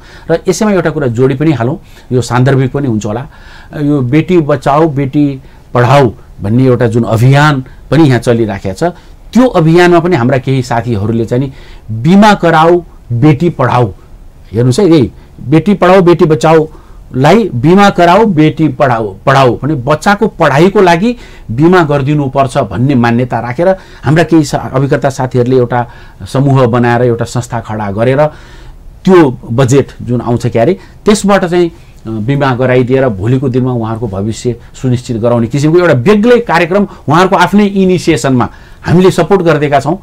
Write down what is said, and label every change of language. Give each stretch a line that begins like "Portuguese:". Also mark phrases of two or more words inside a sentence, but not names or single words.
Nepali: र यसैमा एउटा कुरा जोडी पनि हालौँ, यो सान्दर्भिक पनि हुन्छ होला, यो
Hindi: बेटी बचाऊ बेटी पढाऊ
Nepali: भन्ने एउटा जुन अभियान पनि यहाँ चलिराखेको छ त्यो अभियानमा पनि हाम्रा केही साथीहरूले चाहिँ
Hindi: बिमा कराऊ बेटी पढाऊ,
Nepali: हेर्नुहोस् है, यही बेटी
Hindi: पढाऊ बेटी बचाऊ
Nepali: लाई
Hindi: बिमा कराऊ बेटी पढाऊ
Nepali: भने बच्चाको पढाइको लागि बिमा गरिदिनुपर्छ भन्ने मान्यता राखेर हाम्रा केही अभिकर्ता साथीहरूले एउटा समूह बनाएर एउटा संस्था खडा गरेर त्यो बजेट जुन आउँछ क्यारे त्यसबाट चाहिँ बिमा गराइदिएर भोलिको दिनमा उहाँहरूको भविष्य सुनिश्चित गराउने किसिमको एउटा बेग्लै कार्यक्रम उहाँहरूको आफ्नै इनिसिएसनमा हामीले सपोर्ट गरिदिएका छौँ।